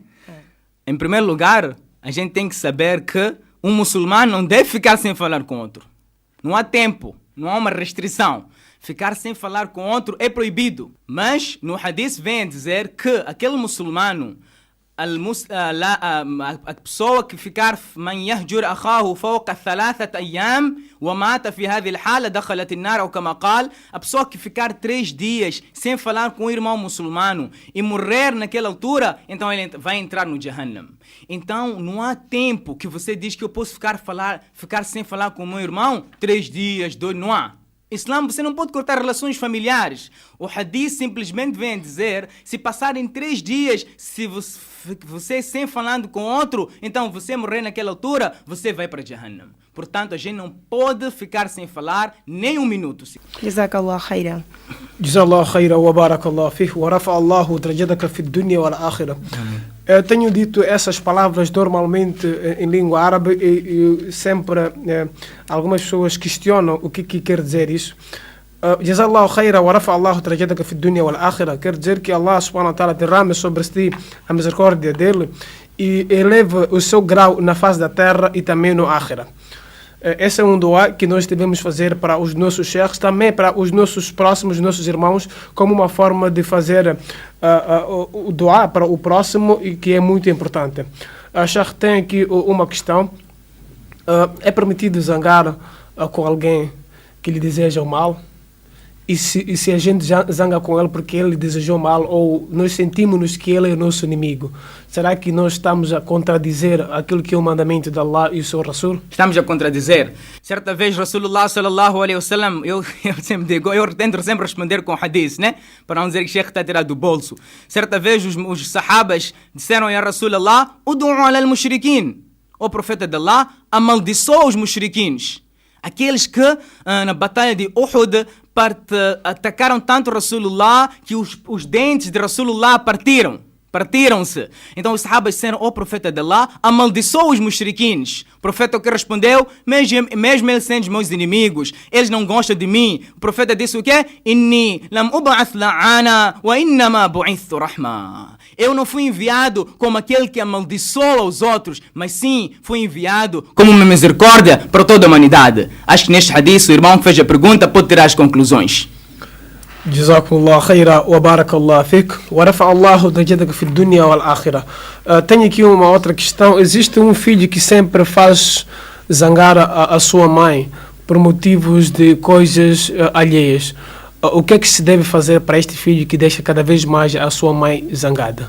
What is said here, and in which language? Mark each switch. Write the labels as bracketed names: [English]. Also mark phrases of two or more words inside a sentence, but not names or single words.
[Portuguese] Em primeiro lugar, a gente tem que saber que um muçulmano não deve ficar sem falar com outro. Não há tempo, não há uma restrição. Ficar sem falar com outro é proibido. Mas no hadith vem a dizer que aquele muçulmano, a pessoa que ficar [Arabic] من يهجر أخاه فوق 3 أيام ومات في هذه الحالة دخلت النار أو كما قال, [Portuguese] a pessoa que ficar 3 dias sem falar com o irmão muçulmano e morrer naquela altura, então ele vai entrar no Jahannam. Então não há tempo que você diz que eu posso ficar sem falar com o meu irmão 3 dias, 2, não há. Islã, você não pode cortar relações familiares. O hadith simplesmente vem dizer, se passarem 3 dias, se você sem falando com outro, então você morrer naquela altura, você vai para Jahannam. Portanto, a gente não pode ficar sem falar nem um minuto. [Arabic] جزاك الله خيرا. جزاك الله خيرا وبارك الله فيه ورفع الله درجتك في الدنيا والآخرة. [Portuguese] Eu tenho dito essas palavras normalmente em língua árabe e sempre algumas pessoas questionam o que quer dizer isso. [Arabic] جزاك الله خيرا ورفع الله درجتك في الدنيا والآخرة. [Portuguese] Quer dizer que [Arabic] الله سبحانه وتعالى [Portuguese] derrama sobre ti a misericórdia dele e eleva o seu grau na face da terra e também no akhirah. Esse é um dua que nós devemos fazer para os nossos sheikhs, também para os nossos próximos, nossos irmãos, como uma forma de fazer o dua para o próximo, e que é muito importante. A Sheikh tem aqui uma questão. É permitido zangar com alguém que lhe deseja o mal? E se a gente zanga com ele porque ele desejou mal ou nós sentimos que ele é nosso inimigo, será que nós estamos a contradizer aquilo que é o mandamento de Allah e o seu Rasul? Estamos a contradizer. Certa vez, [Arabic] رسول الله صلى الله عليه وسلم, [Portuguese] eu sempre digo, eu tento sempre responder com hadith, né? Para não dizer que o Sheikh está tirado do bolso. Certa vez, os sahabas disseram a Rasulullah, [Arabic] ادع على المشركين. [Portuguese] O profeta de Allah amaldiçoou os mushriquins. Aqueles que na batalha de Uhud atacaram tanto Rasulullah que os dentes de Rasulullah partiram-se. Então os sahabas disseram, o profeta de Allah amaldiçoou os mushriquins. O profeta que respondeu, mesmo eles sendo os meus inimigos, eles não gostam de mim. O profeta disse o quê? [Arabic] إني لم أبعث لعانا وإنما بعثت رحمة. [Portuguese] Eu não fui enviado como aquele que amaldiçoa os outros, mas sim fui enviado como uma misericórdia para toda a humanidade. Acho que neste hadith o irmão que fez a pergunta pode tirar as conclusões. [Arabic] جزاكم الله خيرا وبارك الله فيك ورفع الله درجتك في الدنيا والآخرة. [Portuguese] Tenho aqui uma outra questão. Existe um filho que sempre faz zangar a sua mãe por motivos de coisas alheias. O que é que se deve fazer para este filho que deixa cada vez mais a sua mãe zangada?